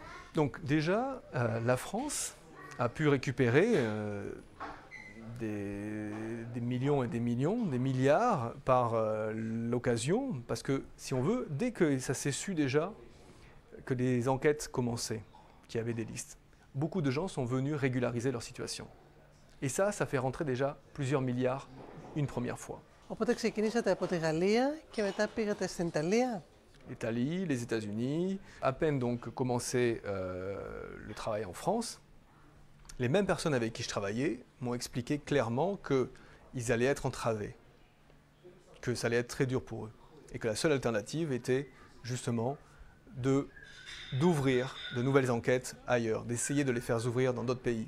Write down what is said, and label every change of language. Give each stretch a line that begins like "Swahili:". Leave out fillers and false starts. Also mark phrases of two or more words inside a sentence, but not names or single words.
French: Donc déjà, la France a pu récupérer des millions et des millions, des milliards par l'occasion, parce que si on veut, dès que ça s'est su déjà que des enquêtes commençaient, qu'il y avait des listes, beaucoup de gens sont venus régulariser leur situation. Et ça fait rentrer déjà plusieurs milliards une première fois.
Greek: Οπότε ξεκινήσατε από τη Γαλλία και μετά πήγατε στην Ιταλία.
French: L'Italie, les États-Unis, à peine donc commencé le travail en France, les mêmes personnes avec qui je travaillais m'ont expliqué clairement qu'ils allaient être entravés, que ça allait être très dur pour eux, et que la seule alternative était justement d'ouvrir de nouvelles enquêtes ailleurs, d'essayer de les faire ouvrir dans d'autres pays.